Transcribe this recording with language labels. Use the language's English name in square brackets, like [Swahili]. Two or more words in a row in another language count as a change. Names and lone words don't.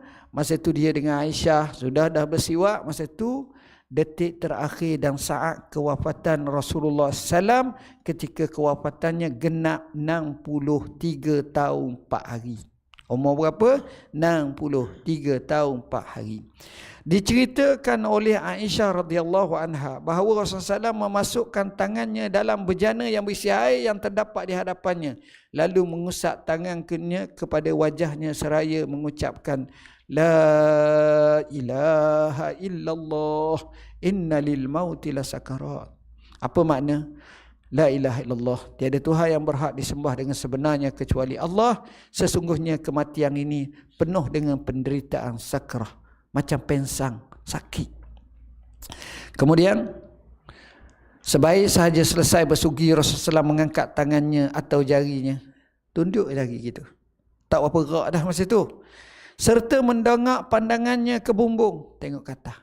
[Malay] Masa itu dia dengan Aisyah sudah dah bersiwak. Masa itu detik terakhir dan saat kewafatan Rasulullah SAW, ketika kewafatannya genap 63 tahun 4 hari. Umur berapa? 63 tahun 4 hari. Diceritakan oleh Aisyah [Arabic] رضي الله عنها [Malay] bahawa Rasulullah SAW memasukkan tangannya dalam bejana yang berisi air yang terdapat di hadapannya, lalu mengusap tangannya kepada wajahnya seraya mengucapkan, [Arabic] لا إله إلا الله إن للموت لسكرات. [Malay] Apa makna? [Arabic] لا إله إلا الله, [Malay] tiada Tuhan yang berhak disembah dengan sebenarnya kecuali Allah. Sesungguhnya kematian ini penuh dengan penderitaan sakrah, macam pensang, sakit. Kemudian sebaik sahaja selesai bersugi, Rasulullah SAW mengangkat tangannya atau jarinya, tunduk lagi gitu, tak apa gerak dah masa tu, serta mendongak pandangannya ke bumbung, tengok kata.